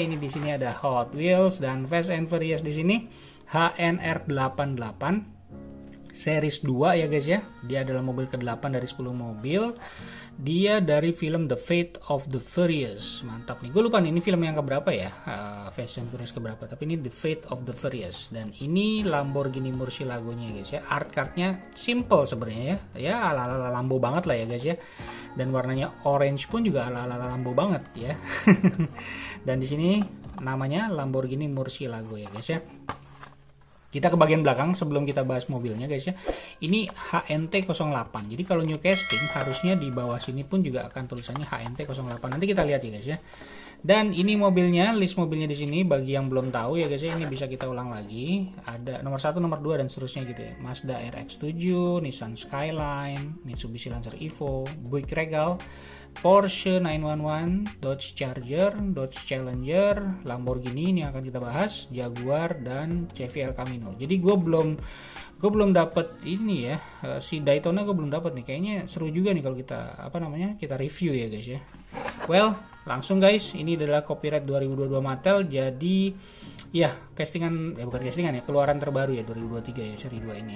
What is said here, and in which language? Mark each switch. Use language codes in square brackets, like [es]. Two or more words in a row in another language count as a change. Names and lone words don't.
[id] Ini di sini ada Hot Wheels dan Fast and Furious di sini HNR88 series 2 ya guys ya. Dia adalah mobil ke-8 dari 10 mobil. Dia dari film The Fate of the Furious. Mantap nih. Gue lupa nih ini film yang keberapa ya. Fast and Furious keberapa. Tapi ini The Fate of the Furious. Dan ini Lamborghini Murcielago-nya guys ya. [en] Art cardnya [id] simple sebenarnya ya. Ya ala-ala Lambo banget lah ya guys ya. Dan warnanya orange pun juga ala-ala Lambo banget ya. Dan di sini namanya Lamborghini Murcielago ya guys ya. Kita ke bagian belakang sebelum kita bahas mobilnya guys ya. Ini HNT08. Jadi kalau [en] new casting [id] harusnya di bawah sini pun juga akan tulisannya HNT08. Nanti kita lihat ya guys ya. Dan ini mobilnya, list mobilnya di sini bagi yang belum tahu ya guys ya, ini bisa kita ulang lagi. Ada nomor 1, nomor 2 dan seterusnya gitu ya. Mazda RX-7, Nissan Skyline, Mitsubishi Lancer Evo, Buick Regal, Porsche 911, Dodge Charger, Dodge Challenger, Lamborghini ini akan kita bahas, Jaguar dan Chevy El Camino. Jadi gue belum dapet ini ya, si Daytona gue belum dapet nih. Kayaknya seru juga nih kalau kita review ya guys ya. Well, langsung guys, ini adalah copyright 2022 Mattel. Jadi ya keluaran terbaru ya 2023 ya seri 2 ini ya.